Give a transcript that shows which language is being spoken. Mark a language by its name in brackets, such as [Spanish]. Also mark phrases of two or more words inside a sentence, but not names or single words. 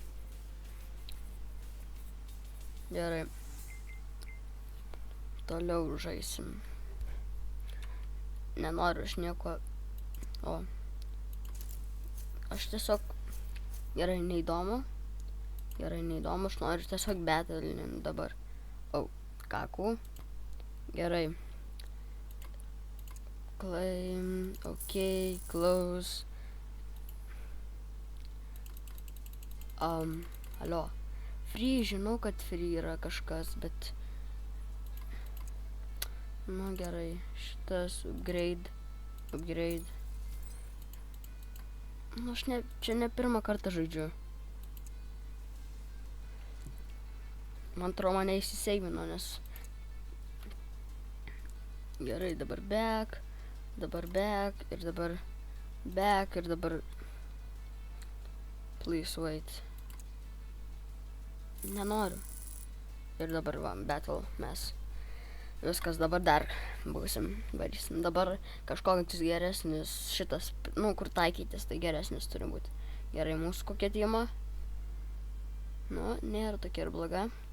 [Lithuanian] Gerai. Toliau žaisim. Nenoriu aš nieko. O. Aš tiesiog... Gerai, neįdomu, aš noriu tiesiog battle'in dabar. O, kaku. Gerai. [English] Claim, ok, close. [Lithuanian] Alio. Free, žinau, kad free yra kažkas, bet... Nu, gerai. Šitas upgrade. Nu, aš čia ne pirmą kartą žaidžiu. Man atrodo, mane įsiseivino, nes... Gerai, dabar back. Ir dabar back. Ir dabar... [English] Please wait. [Lithuanian] Nenoriu. Ir dabar va, battle mes. Viskas, dabar dar varysim. Dabar kažkokius geresnis šitas, nu, kur taikytis, tai geresnis turi būti. Gerai, mūsų kokia teama? Nu, nėra tokia ir bloga.